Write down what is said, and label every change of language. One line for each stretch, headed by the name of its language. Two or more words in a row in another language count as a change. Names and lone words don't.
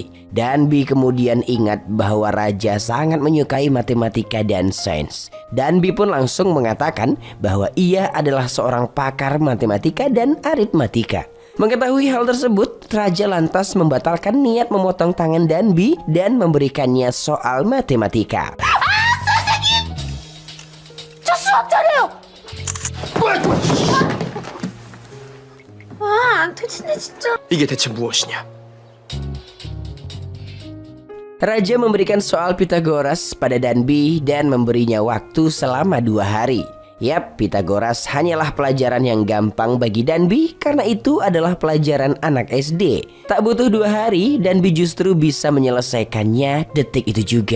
Indonesian: Danby kemudian ingat bahwa raja sangat menyukai matematika dan sains. Danby pun langsung mengatakan bahwa ia adalah seorang pakar matematika dan aritmatika. Mengetahui hal tersebut, raja lantas membatalkan niat memotong tangan Danby dan memberikannya soal matematika.
Korean: 이게 대체 무엇이냐?
Indonesian: Raja memberikan soal Pitagoras pada Danby dan memberinya waktu selama 2 hari. Yap, Pitagoras hanyalah pelajaran yang gampang bagi Danby karena itu adalah pelajaran anak SD. Tak butuh 2 hari, Danby justru bisa menyelesaikannya detik itu juga.